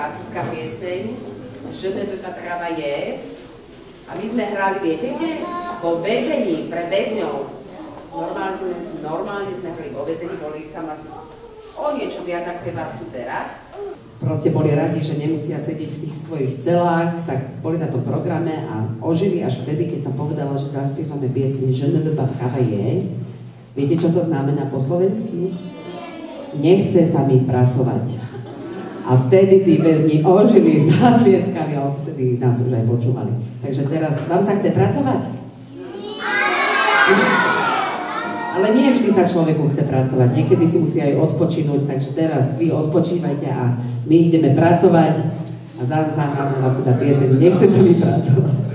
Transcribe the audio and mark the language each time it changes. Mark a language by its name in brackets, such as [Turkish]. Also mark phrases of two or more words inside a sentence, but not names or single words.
[Slovak] francúzska pieseň Je ne veux pas travailler. A my sme hrali, viete kde? Vo väzení pre väzňov. Normálne sme hrali vo väzení, boli tam asi o niečo viac ako je vás tu teraz. Proste boli radi, že nemusia sedieť v tých svojich celách, tak boli na tom programe a ožili až vtedy, keď som povedala, že zaspievame pieseň Je ne veux pas travailler. Viete, čo to znamená po slovensky? Nechce sa mi pracovať. A vtedy tí väzni ožili, zatlieskali a odtedy nás už aj počúvali. Takže teraz, vám sa chce pracovať? Ale nie vždy sa človeku chce pracovať, niekedy si musí aj odpočinúť, takže teraz vy odpočívajte a my ideme pracovať a zase zahráme vám teda pieseň Nechce sa mi pracovať.